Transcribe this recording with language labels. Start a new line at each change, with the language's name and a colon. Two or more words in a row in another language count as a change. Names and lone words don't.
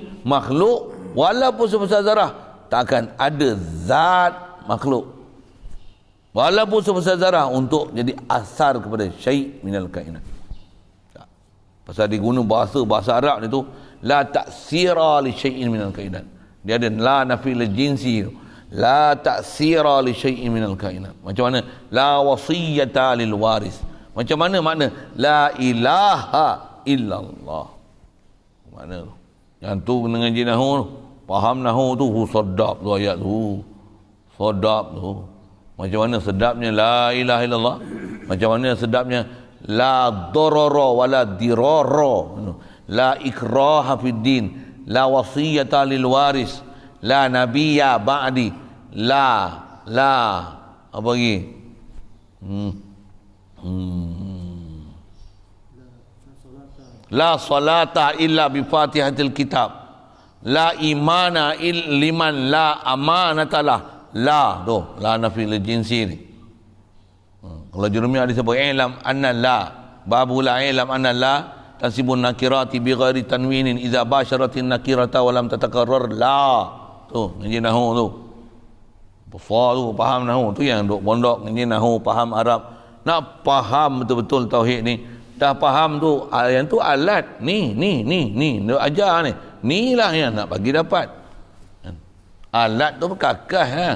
Malay: Makhluk walaupun sebesar zarah tak akan ada zat makhluk walaupun sebesar zarah untuk jadi asar kepada
Arabic: شيء من الكائنات.
Malay: Pasal dia guna bahasa Arab ni tu
Arabic: لا تأثير لشيء من الكائنات.
Malay: Dia ada
Arabic: لا نافي للجنس، لا تأثير لشيء من الكائنات.
Malay: Macam mana
Arabic: لا وصية لوارث.
Malay: Macam mana makna
Arabic: لا إله إلا الله.
Malay: Mana tu? Yang tu ngaji nahwu tu. Faham nahwu tu, sedap tu ayat tu. Sedap tu. Macam mana sedapnya
Arabic: لا إله إلا الله?
Malay: Macam mana sedapnya
Arabic: لا ضرر ولا ضرار. لا إكراه في الدين، لا وصية لوارث، لا نبي بعدي، لا
Malay: apa lagi?
Arabic: لا صلاة إلا بفاتحة الكتاب، لا إيمان لمن لا أمانة له. La tu لا نافي للجنس ni.
Malay: Kalau Jurumi ada sebut
Arabic: اعلم أن لا، باب لا اعلم أن لا تنصب النكرة بغير تنوين إذا باشرت النكرة ولم تتكرر.
Malay: La tu ngaji nahwu tu. Besar tu faham nahwu tu, yang duk pondok ngaji nahwu faham Arab, nak faham betul-betul tauhid ni. Dah faham tu, yang tu alat ni dia ajar ni lah yang nak bagi dapat. Alat tu berkakas ha.